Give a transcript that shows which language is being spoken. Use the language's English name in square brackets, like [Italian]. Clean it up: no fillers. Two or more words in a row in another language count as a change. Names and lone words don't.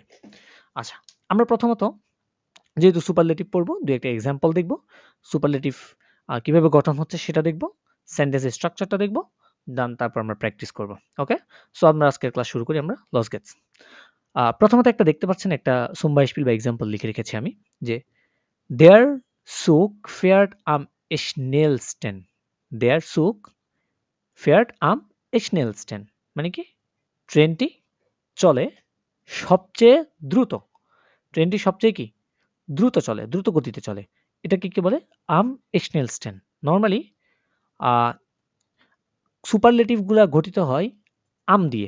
[Bangla] আচ্ছা, আমরা প্রথমত যেহেতু সুপারলেটিভ পড়বো, দু একটা এক্সাম্পল দেখব। সুপারলেটিভ কিভাবে গঠন হচ্ছে সেটা দেখব, [English] sentence's structure [Bangla] দেখব, দেন তারপর আমরা প্র্যাকটিস করব। [English] okay, so [Bangla] আমরা আজকের ক্লাস শুরু করি। আমরা [German] los geht's [Bangla] প্রথমত একটা দেখতে পাচ্ছেন, একটা [German] zum Beispiel [Bangla] বা এক্সাম্পল লিখে রেখেছি আমি, যে [German] Der Zug fährt am schnellsten. Der Zug fährt am schnellsten. [Bangla] মানে কি ট্রেনটি চলে সবচেয়ে দ্রুত। ট্রেনটি সবচেয়ে কি দ্রুত চলে, দ্রুত গতিতে চলে। এটাকে কি বলে [German] am schnellsten. [Bangla] নর্মালি সুপারলেটিভ গুলা গঠিত হয় আম দিয়ে।